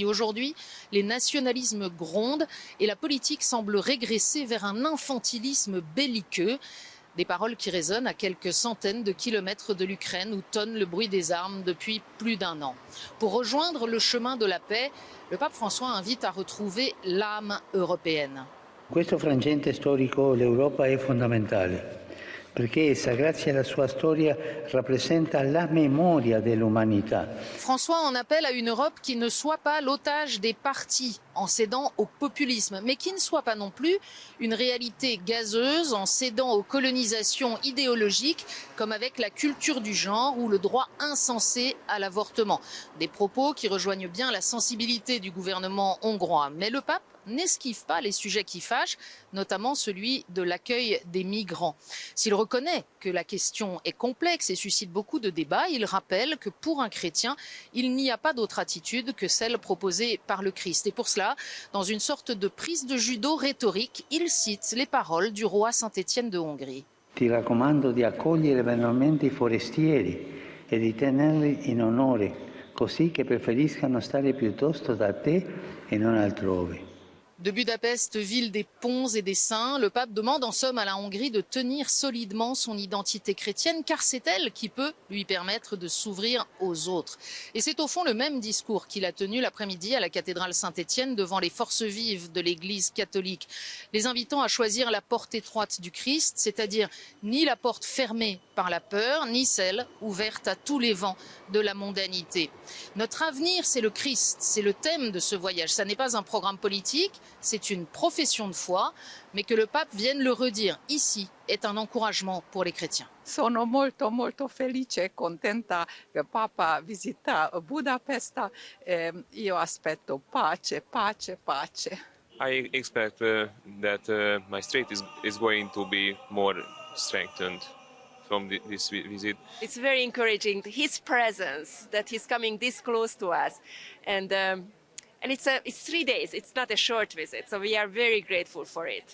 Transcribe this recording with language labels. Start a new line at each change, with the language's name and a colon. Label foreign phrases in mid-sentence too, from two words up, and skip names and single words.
French: Aujourd'hui, les nationalismes grondent et la politique semble régresser vers un infantilisme belliqueux. Des paroles qui résonnent à quelques centaines de kilomètres de l'Ukraine où tonne le bruit des armes depuis plus d'un an. Pour rejoindre le chemin de la paix, le pape François invite à retrouver l'âme européenne.
Italian: In questo frangente storico l'Europa è fondamentale, perché essa, grazie alla sua storia, rappresenta la memoria dell'umanità.
French: François en appelle à une Europe qui ne soit pas l'otage des partis en cédant au populisme, mais qui ne soit pas non plus une réalité gazeuse en cédant aux colonisations idéologiques, comme avec la culture du genre ou le droit insensé à l'avortement. Des propos qui rejoignent bien la sensibilité du gouvernement hongrois. Mais le pape n'esquive pas les sujets qui fâchent, notamment celui de l'accueil des migrants. S'il reconnaît que la question est complexe et suscite beaucoup de débats, il rappelle que pour un chrétien, il n'y a pas d'autre attitude que celle proposée par le Christ. Et pour cela, dans une sorte de prise de judo rhétorique, il cite les paroles du roi Saint-Étienne de Hongrie.
Italian: Ti raccomando di accogliere veramente i forestieri e di tenerli in onore, così che preferiscano stare piuttosto da te e non altrove.
French: De Budapest, ville des ponts et des saints, le pape demande en somme à la Hongrie de tenir solidement son identité chrétienne, car c'est elle qui peut lui permettre de s'ouvrir aux autres. Et c'est au fond le même discours qu'il a tenu l'après-midi à la cathédrale Saint-Étienne devant les forces vives de l'Église catholique, les invitant à choisir la porte étroite du Christ, c'est-à-dire ni la porte fermée par la peur, ni celle ouverte à tous les vents de la mondanité. Notre avenir, c'est le Christ, c'est le thème de ce voyage. Ça n'est pas un programme politique, c'est une profession de foi, mais que le pape vienne le redire ici est un encouragement pour les chrétiens.
Italian: Sono molto felice e contenta che Papa visita Budapest. Io aspetto pace.
English: I expect that my state is going to be more strengthened from this visit. It's very encouraging, his presence, that he's coming this close to us. And it's 3 days, it's not a short visit, so we are very grateful for it.